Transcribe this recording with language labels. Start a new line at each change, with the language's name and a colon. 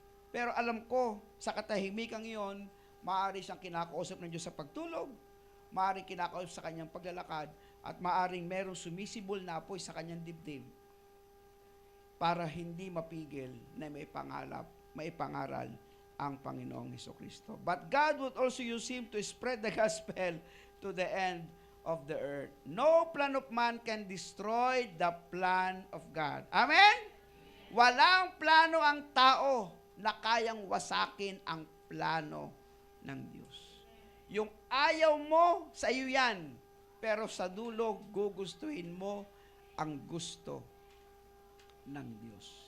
Filipino: Pero alam ko, sa katahimikan iyon, maaari siyang kinakausap ng Diyos sa pagtulog, maaari kinakausap sa kanyang paglalakad, at maaring merong sumisibol na apoy sa kanyang dibdib para hindi mapigil na maipangaral ang Panginoong Hesukristo.
English: But God would also use him to spread the gospel to the end of the earth. No plan of man can destroy the plan of God. Amen?
Filipino: Walang plano ang tao na kayang wasakin ang plano ng Diyos. Yung ayaw mo, sa iyo yan. Pero sa dulo, gugustuhin mo ang gusto ng Diyos.